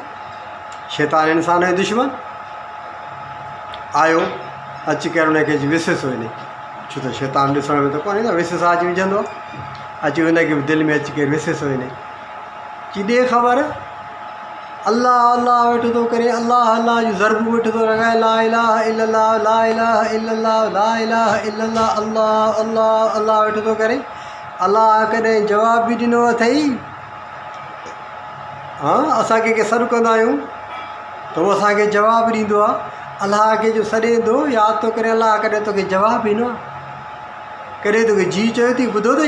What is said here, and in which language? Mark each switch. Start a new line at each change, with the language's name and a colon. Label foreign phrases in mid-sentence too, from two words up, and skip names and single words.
Sindhi: शैतान इंसान जो दुश्मन आयो, अची करे हुनखे विसिस वञे, छो त शैतान ॾिसण में त कोन्हे न, विसिस अची विझंदो, अची हुनखे बि दिलि में अची करे विसिस वञे। की ॾे ख़बर, अल्लाह अल्लाह वेठो थो करे, अल्लाह अल्लाह जो ज़रबूं वेठो थो लॻाए,
Arabic: لا إله إلا الله، لا إله إلا الله، لا إله إلا الله، الله الله الله अल्लाह
Sindhi: वेठो थो करे। अल्लाह कॾहिं जवाब बि ॾिनो अथई। हा, असां कंहिंखे सॾु कंदा आहियूं त उहो असांखे जवाबु ॾींदो आहे। अलाह खे जो सॾे थो, यादि थो करे, अलाह कॾहिं तोखे जवाबु ॾिनो आहे, कॾहिं तोखे जी चयो अथई, ॿुधो अथई।